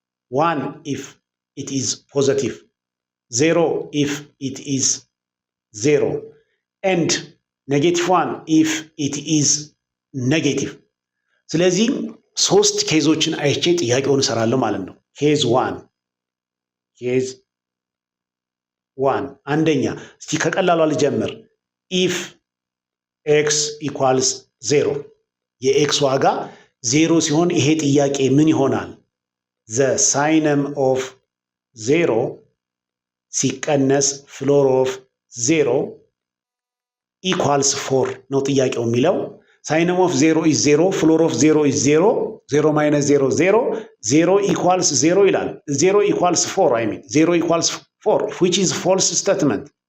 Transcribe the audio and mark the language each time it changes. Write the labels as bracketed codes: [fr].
[en] 1 if it is positive, 0 if it is 0, and negative 1 if it is negative. [am] ስለዚህ ሶስት ኬዞችን አይቼ ጥያቄውን እሰራለሁ ማለት ነው። ኬዝ 1 አንደኛ እስቲ ከቀላሉ ልጀምር። [en] if x equals 0 [am] የx ዋጋ 0 ሲሆን ይሄ ጥያቄ ምን ይሆናል? [en] the signum of 0 ሲቀነስ floor of 0 ኢኳልስ 4 [am] ነው ጥያቄው የሚለው። [en] ሳይነም ኦፍ 0 ኢዝ 0 ፍሎር ኦፍ 0 ኢዝ 0 0 ማይነስ 0 0 0 ኢኳልስ 0 ይላል። 0 ኢኳልስ 4 አይ ሚን 0 ኢኳልስ 4 which is false statement